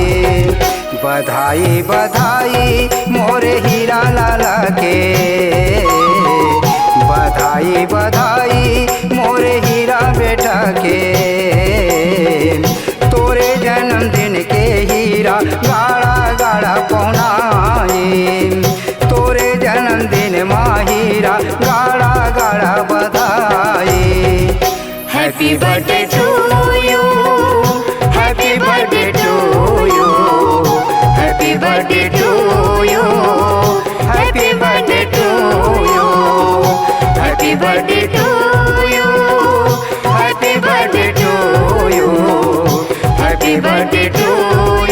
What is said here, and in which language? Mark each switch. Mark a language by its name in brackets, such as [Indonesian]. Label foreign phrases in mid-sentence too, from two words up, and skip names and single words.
[Bhojpuri] बधाई बधाई मोरे हीरा लाला के, बधाई बधाई मोरे हीरा बेटा के। तोरे जन्मदिन के हीरा गाड़ा गाड़ा पौनाई, तोरे जन्मदिन माहीरा गाड़ा गाड़ा बधाई। [English] Happy birthday to you, Happy birthday to you, happy birthday to you, happy birthday to you, happy birthday to you, happy birthday to you, happy birthday to